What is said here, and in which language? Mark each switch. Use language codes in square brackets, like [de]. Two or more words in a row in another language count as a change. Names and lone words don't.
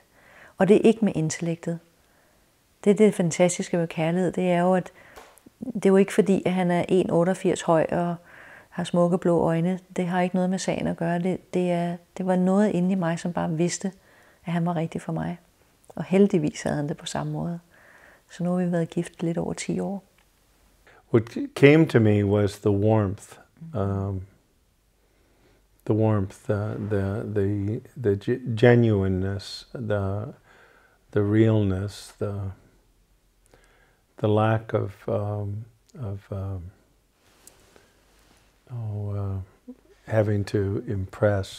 [da] Og det er ikke med intellektet. Det fantastiske med kærlighed, det er jo, at det er jo ikke fordi, at han er 1,88 høj og har smukke blå øjne. Det har ikke noget med sagen at gøre. Det var noget inde i mig, som bare vidste, at han var rigtig for mig. Og heldigvis havde han det på samme måde. Så nu har vi været gift lidt over 10 år. [en] What came to me was the warmth. the warmth, the genuineness, the realness, the lack of having to impress.